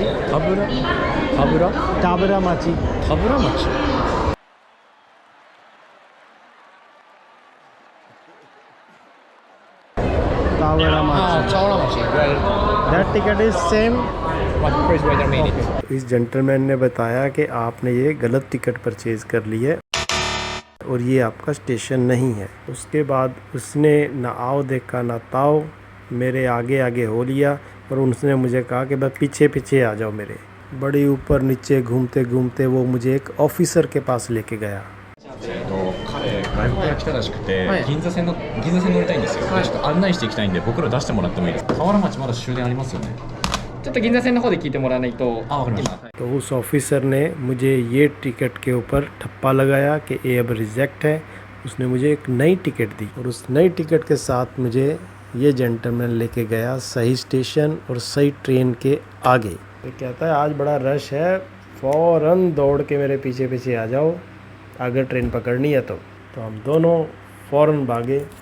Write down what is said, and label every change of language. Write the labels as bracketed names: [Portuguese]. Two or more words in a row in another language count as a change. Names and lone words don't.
[English] Tabura? तावरामाची। Taburamachi? तावरामाची। Taburamachi. Well, That ticket is same? what price why they made it? [Hindi] इस जेंटलमैन ने बताया कि आपने ये गलत [English] ticket purchase [Hindi] कर ली है और ये आपका स्टेशन नहीं है। उसके बाद उसने ना आओ देखा ना ताओ, मेरे आगे आगे हो लिया और उसने मुझे कहा कि बस पीछे पीछे आ जाओ मेरे। बड़ी ऊपर नीचे घूमते घूमते वो मुझे एक ऑफिसर के पास लेके गया। [Japanese] 彼外国から来たらしくて、銀座線乗りたいんですよ。でちょっと案内していきたいんで僕ら出してもらってもいいですか？河原町まだ終電ありますよね。ちょっと銀座線の方で聞いてもらわないと。あ、わかりました。 [Hindi] तो उस ऑफिसर ने मुझे ये टिकट के ऊपर ठप्पा लगाया कि ये अब रिजेक्ट है। उसने मुझे एक नई टिकट दी और उस नई टिकट के साथ मुझे ये जेंटलमैन लेके गया सही स्टेशन और सही ट्रेन के आगे। ये कहता है आज बड़ा रश है, फ़ौरन दौड़ के मेरे पीछे पीछे आ जाओ अगर ट्रेन पकड़नी है तो हम दोनों फ़ौरन भागे।